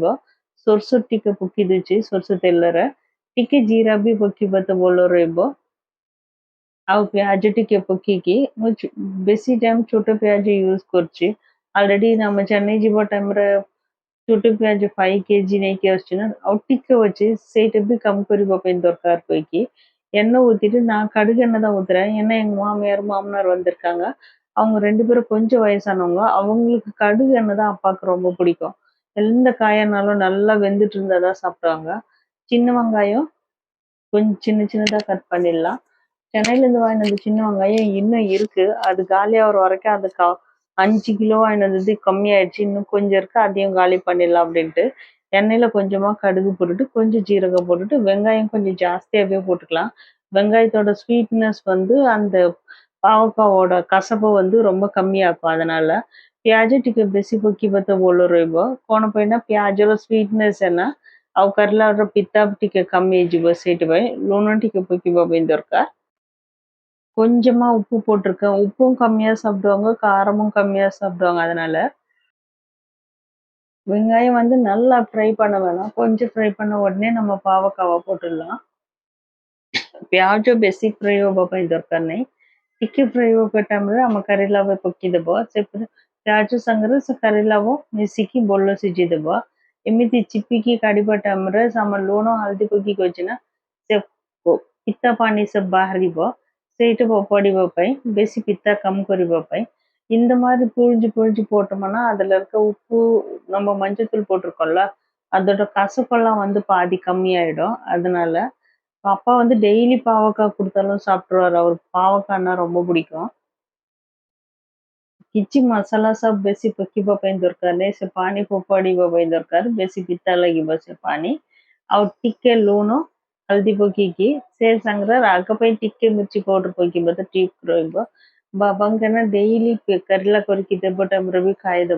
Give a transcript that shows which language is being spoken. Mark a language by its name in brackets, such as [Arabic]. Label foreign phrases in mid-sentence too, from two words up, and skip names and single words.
[Odia] ସୋରିଷ ଟିକେ ପକେଇ ଦେଉଛି ସୋରିଷ ତେଲରେ। ଟିକେ ଜିରା ବି ପକେଇବ ତ ଭଲ ରହିବ। ଆଉ ପିଆଜ ଟିକେ ପକେଇକି ମୁଁ ବେଶୀ ଟାଇମ୍ ଛୋଟ ପିଆଜ ୟୁଜ୍ କରୁଛି। ଅଲରେଡି ଆମେ ଚେନ୍ନାଇ ଯିବା ଟାଇମ୍‌ରେ ଛୋଟ ପିଆଜ 5 କେଜି ନେଇକି ଆସୁଛି ନା, ଆଉ ଟିକେ ଅଛି ସେଇଟା ବି கம்மி କରିବା ପାଇଁ ଦରକାର କହିକି [Tamil] எண்ணெய் ஊத்திட்டு நான் கடுகு எண்ணெய் தான் ஊத்துறேன். ஏன்னா எங்க மாமியார் மாமனார் வந்திருக்காங்க. அவங்க 2 பேரும் கொஞ்சம் வயசானவங்க. அவங்களுக்கு கடுகு எண்ணெய் தான் அப்பாவுக்கு ரொம்ப பிடிக்கும். எந்த காயனாலும் நல்லா வெந்துட்டு இருந்தா தான் சாப்பிடுவாங்க. சின்ன வெங்காயம் கொஞ்சம் சின்ன சின்னதா கட் பண்ணிடலாம். சென்னையிலேருந்து வாங்கிட்டு வந்த சின்ன வெங்காயம் இன்னும் இருக்கு. அது காலியாகிற வரைக்கும் அது 5 கிலோ வாங்கிட்டு வந்தது கம்மியாயிடுச்சு. இன்னும் கொஞ்சம் இருக்கு. அதையும் காலி பண்ணிடலாம் அப்படின்ட்டு எண்ணெயில கொஞ்சமா கடுகு போட்டுட்டு கொஞ்சம் ஜீரகம் போட்டுட்டு வெங்காயம் கொஞ்சம் ஜாஸ்தியாகவே போட்டுக்கலாம். வெங்காயத்தோட ஸ்வீட்னஸ் அந்த பாவக்காவோட கசப்பை ரொம்ப கம்மியாக்கும். [Odia] அதனால ପିଆଜ ଟିକେ ବେଶୀ ପକେଇବା ତ ଭଲ ରହିବ। କ'ଣ ପାଇଁ ନା ପିଆଜର ସ୍ୱିଟନେସ୍ ଆଉ କରେଲାର ପିତା ଟିକେ କମିଯିବ। ସେଇଥିପାଇଁ ଲୁଣ ଟିକେ ପକେଇବା ପାଇଁ ଦରକାର। [Tamil] கொஞ்சமா உப்பு போட்டிருக்கேன். உப்பும் கம்மியா சாப்பிடுவாங்க, காரமும் கம்மியா சாப்பிடுவாங்க. அதனால வெங்காயம் நல்லா ஃப்ரை பண்ண வேணாம். கொஞ்சம் ஃப்ரை பண்ண உடனே நம்ம பாவக்காவை போட்டுடலாம்। [Odia] ପିଆଜ ବେଶୀ ଫ୍ରାଏ ହେବା ପାଇଁ ଦରକାର ନାହିଁ। ଟିକେ ଫ୍ରାଏ ହେବା ଟାଇମ୍‌ରେ ଆମ କରେଲାକୁ ପକେଇଦେବ। ସେ ପିଆଜ ସାଙ୍ଗରେ ସେ କରେଲାକୁ ମିଶିକି ଭଲ ସିଝିଦେବ। ଏମିତି ଚିପିକି କାଢ଼ିବା ଟାଇମ୍‌ରେ ଆମ ଲୁଣ ହଳଦୀ ପକେଇକି ଅଛି ନା, ସେ ପିତା ପାଣି ସବୁ ବାହାରିବ। ସେଇଟା ଫୋପାଡ଼ିବା ପାଇଁ ବେଶୀ ପିତା கம்மி କରିବା ପାଇଁ [Tamil] இந்த மாதிரி புழிஞ்சு புழிஞ்சு போட்டோம்னா அதில் இருக்க உப்பு நம்ம மஞ்சத்தூள் போட்டிருக்கோம்ல அதோட கசப்பெல்லாம் பாதி கம்மியாயிடும். அதனால அப்பா டெய்லி பாவக்காய் கொடுத்தாலும் சாப்பிட்ருவாரு. அவருக்கு பாவக்காய்னா ரொம்ப பிடிக்கும்। [Odia] କିଛି ମସଲା ସବୁ ବେଶୀ ପକେଇବା ପାଇଁ ଦରକାର ନାହିଁ। ସେ ପାଣି ଫୋପାଡ଼ିବା ପାଇଁ ଦରକାର। ବେଶୀ ପିତା ଲାଗିବ ସେ ପାଣି। ଆଉ ଟିକେ ଲୁଣ ହଳଦୀ ପକେଇକି ସେ ସାଙ୍ଗରେ ରାଗ ପାଇଁ ଟିକେ ମିର୍ଚି ପାଉଡର ପକେଇବ ତ ଠିକ୍ ରହିବ। ବାବାଙ୍କ ନା ଡେଇଲି କରେଲା କରିକି ଦେବ ଟାଇମ୍‌ରେ ବି ଖାଇଦେବ।